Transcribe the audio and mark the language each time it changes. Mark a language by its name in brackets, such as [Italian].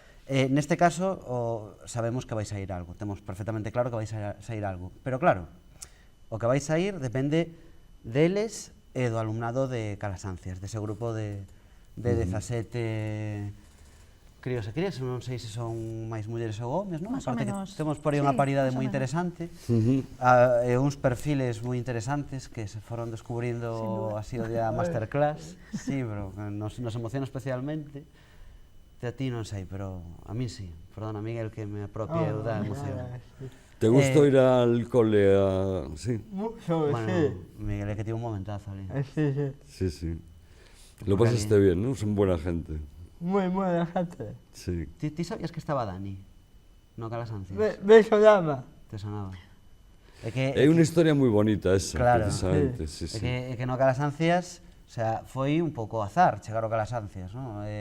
[Galician] Neste caso, sabemos que vai sair algo, temos perfectamente claro que vai sair algo, pero claro, o que vai sair depende deles e do alumnado de Calasancias, dese grupo de 17 críos e crías, non sei se son máis mulleres ou homes, non? Más ou menos. Temos por aí unha paridade moi interesante, e uns perfiles moi interesantes que se foron descubrindo así o día masterclass. [Spanish] Sí, pero nos emociona especialmente. [Galician] A ti non sei, pero a mí sí. Perdona, Miguel, que me apropie da emoción. Te gustou ir al cole a... Sí? [Spanish] Mucho, Bueno, sí. [Galician] Miguel, é que tivo un momentazo ali. [Spanish] Sí. Sí. Lo pasaste bien, ¿no? Son buena gente. Muy buena gente. Sí. [Galician] Ti sabías que estaba Dani? No Calasancias? [Spanish] Me sonaba. Te sonaba. [Galician] É unha historia moi bonita esa, claro, precisamente. É que no Calasancias, o sea, foi un pouco azar chegar ao Calasancias, non?